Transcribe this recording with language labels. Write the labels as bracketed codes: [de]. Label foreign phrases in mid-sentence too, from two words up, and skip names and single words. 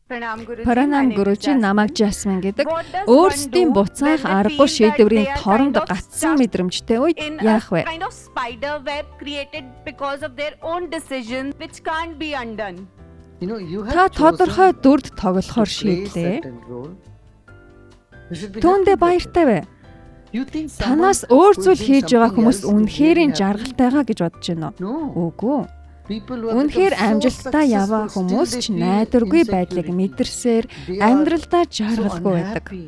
[hi] प्रणाम गुरुजी [mn] намайг Жасмин гэдэг. Өөрсдийн буцаах аргагүй шийдвэрийн торонд гацсан мэдрэмжтэй үед яах вэ? [en] Kind of spider web created because of their own decisions which can't be undone. [mn] Та тодорхой дүрд тоглохоор шийдлээ. Түүндээ баяртай бай. Танаас өөр зүйл хийж байгаа хүмүүс үнэхээр жаргалтайгаа гэж бодож байна уу? Үгүй. Үнэхээр амжилттай яваа хүмүүс ч найдваргүй байдлыг мэдэрсээр амьдралдаа жаргалгүй байдаг.